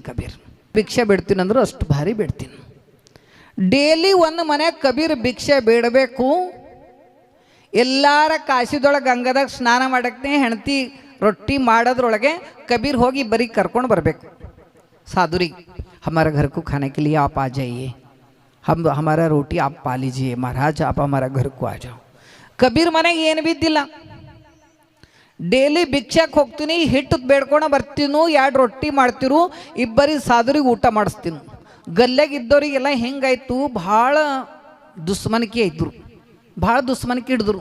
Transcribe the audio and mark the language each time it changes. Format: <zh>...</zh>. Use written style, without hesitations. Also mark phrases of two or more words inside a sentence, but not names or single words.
<kn>ಕಬೀರ್ ಭಿಕ್ಷೆ ಬೇಡ್ತೀನಿ ಅಂದ್ರೆ ಅಷ್ಟು ಭಾರಿ ಬೇಡ್ತೀನಿ. ಡೈಲಿ ಒಂದು ಮನೆ ಕಬೀರ್ ಭಿಕ್ಷೆ ಬೇಡಬೇಕು. ಎಲ್ಲಾರ ಕಾಶಿದೊಳಗೆ ಗಂಗಾದಾಗ ಸ್ನಾನ ಮಾಡಕ್ಕೆ ಹೆಂಡತಿ ರೊಟ್ಟಿ ಮಾಡೋದ್ರೊಳಗೆ ಕಬೀರ್ ಹೋಗಿ ಬರೀ ಕರ್ಕೊಂಡು ಬರಬೇಕು ಸಾಧುರಿಗೆ.</kn> <hi>ಹಮಾರ घर को खाने के लिए आप आ जाइए, हम हमारा रोटी आप पा लीजिए महाराज, आप हमारा घर को आ जाओ.</hi> <kn>ಕಬೀರ್ ಮನೆಗೆ ಏನು ಬಿದ್ದಿಲ್ಲ. ಡೈಲಿ ಭಿಕ್ಷಕ್ಕೆ ಹೋಗ್ತೀನಿ, ಹಿಟ್ಟು ಬೇಡ್ಕೊಂಡು ಬರ್ತೀನು, 2 ರೊಟ್ಟಿ ಮಾಡ್ತಿರು, ಇಬ್ಬರಿಗೆ ಸಾಧುರಿಗೆ ಊಟ ಮಾಡಿಸ್ತೀನಿ. ಗಲ್ಲೆಗಿದ್ದವರಿಗೆಲ್ಲ ಹೆಂಗಾಯ್ತು, ಭಾಳ ದುಸ್ಮನಿಕೆ ಇದ್ದರು, ಭಾಳ ದುಸ್ಮನಿಕೆ ಹಿಡಿದ್ರು.</kn>